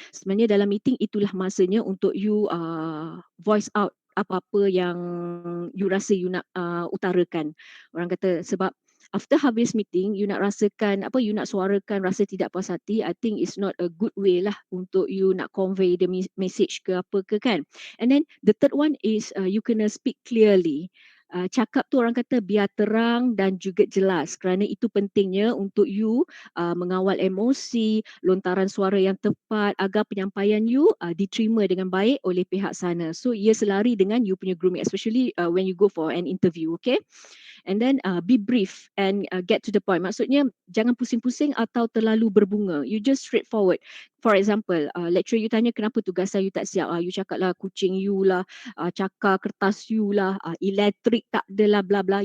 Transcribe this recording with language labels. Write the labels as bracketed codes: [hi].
[ms] Sebenarnya dalam meeting itulah masanya untuk you [en] voice out [ms] apa-apa yang you rasa you nak utarakan. Orang kata sebab after habis meeting, you nak rasakan you nak suarakan rasa tidak puas hati, [en] I think it's not a good way [ms] lah untuk you nak [en] convey the message [ms] ke apa ke kan. [en] And then the third one is you [ms] kena [en] speak clearly. [ms] Cakap tu orang kata biar terang dan juga jelas kerana itu pentingnya untuk you mengawal emosi, lontaran suara yang tepat agar penyampaian you diterima dengan baik oleh pihak sana. [en] So [ms] ia selari dengan you punya [en] grooming, especially when you go for an interview, okay? And then be brief and get to the point. [ms] Maksudnya jangan pusing-pusing atau terlalu berbunga. [en] You just straightforward. For example, [ms] lecturer you tanya kenapa tugasan you tak siap. You cakap lah kucing you lah, cakar kertas you lah, elektrik tak ada lah, bla bla.